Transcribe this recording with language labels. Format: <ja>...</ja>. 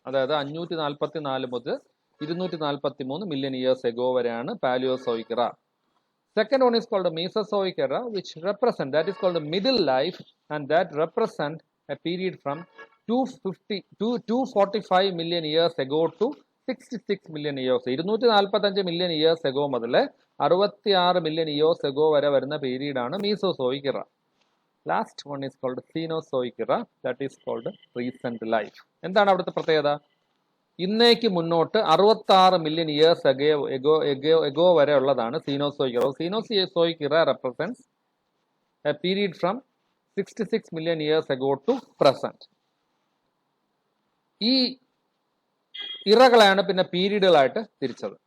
<ml>അതായത് 544 മുതൽ 243 million years ago വരെയാണ് പാലിയോസോയിക് ഇറ.</ml> <en>Second one is called the Mesozoic era, which that is called the middle life, and that represent a period from 245 million years ago to 66 million years.</en> <ml>245 million years ago മുതൽ 66 million years ago വരെ വരുന്ന period ആണ് Mesozoic ഇറ.</ml> <en>Last one is called Cenozoic era, that is called recent life.</en> <ml>എന്താണ് അവിടുത്തെ പ്രത്യേകത? ഇന്നേക്ക് മുന്നോട്ട് 66 മില്യൺ ഇയേഴ്സ് എഗോ വരെ ഉള്ളതാണ് സീനോസോയിക് ഇറ.</ml> <en>Cenozoic era represents a period from 66 million years ago to present.</en> <ml>ഈ ഇറകളാണ് പിന്നെ പീരീഡുകളായിട്ട് തിരിച്ചത്.</ml>